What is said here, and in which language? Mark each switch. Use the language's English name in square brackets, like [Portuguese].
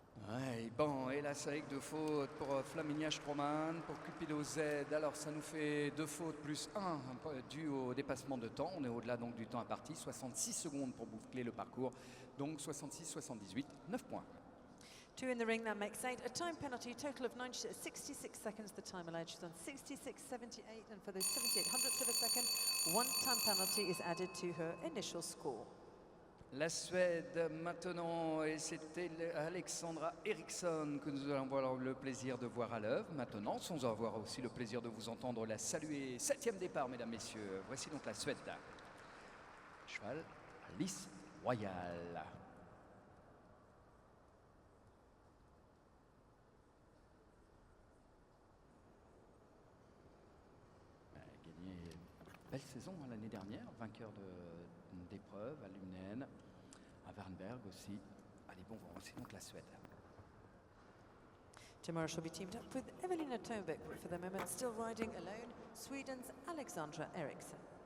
[French] Ouais, bon, et là, c'est avec 2 fautes pour Flaminia Stroman, pour Cupido Z. Alors, ça nous fait 2 fautes plus 1 dû au dépassement de temps. On est au-delà donc du temps imparti. 66 secondes pour boucler le parcours. Donc 66-78, 9 points. [English] 2 in the ring, that makes 8. A time penalty, total of 66 seconds, the time allowed. She's on 66.78, and for those 78 hundredths of a second, 1 time penalty is added to her initial score. [French] La Suède maintenant, et c'était Alexandra Eriksson que nous allons avoir le plaisir de voir à l'œuvre maintenant, sans avoir aussi le plaisir de vous entendre la saluer. 7e départ, mesdames, messieurs. Voici donc la Suède. Cheval Lys Royal. Elle a gagné une belle saison l'année dernière, vainqueur d'épreuves à Lumnen, à Wernberg aussi. Allez, bon vent, c'est donc la Suède. [English] Tomorrow she'll be teamed up with Evelina Tobik, but for the moment still riding alone, Sweden's Alexandra Eriksson.